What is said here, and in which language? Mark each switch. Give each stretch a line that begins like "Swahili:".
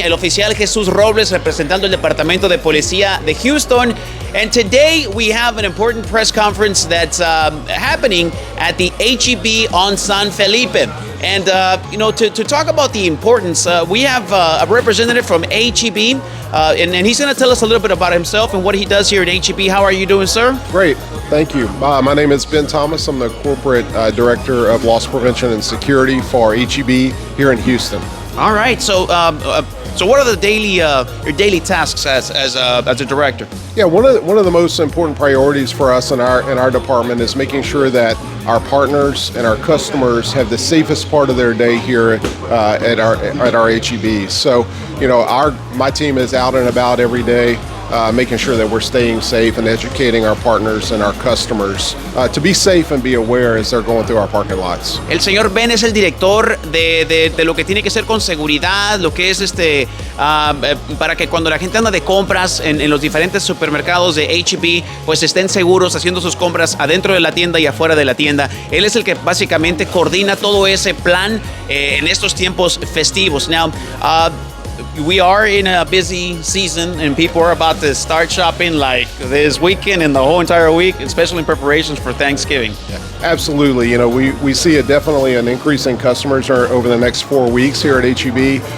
Spanish: El oficial Jesús Robles representando el Departamento de Policía de Houston.
English: And today we have an important press conference that's happening at the HEB on San Felipe. And, to talk about the importance, we have a representative from HEB, and he's going to tell us a little bit about himself and what he does here at HEB. How are you doing, sir? Great. Thank you. My name is Ben Thomas. I'm the Corporate Director of Loss Prevention and Security for HEB here in Houston. All right. So what are the your daily tasks as a director? Yeah, one of the most important priorities for us in our department is making sure that our partners and our customers have the safest part of their day here at our HEB. So, my team is out and about every day, making sure that we're staying safe and educating our partners and our customers to be safe and be aware as they're going through our parking lots.
Spanish: El señor Ben es el director de lo que tiene que ser con seguridad, lo que es para que cuando la gente anda de compras en los diferentes supermercados de HEB, pues estén seguros haciendo sus compras adentro de la tienda y afuera de la tienda. Él es el que básicamente coordina todo ese plan en estos tiempos festivos.
English: Now, we are in a busy season and people are about to start shopping like this weekend and the whole entire week, especially in preparations for Thanksgiving. Yeah, absolutely. We see definitely an increase in customers over the next 4 weeks here at HEB.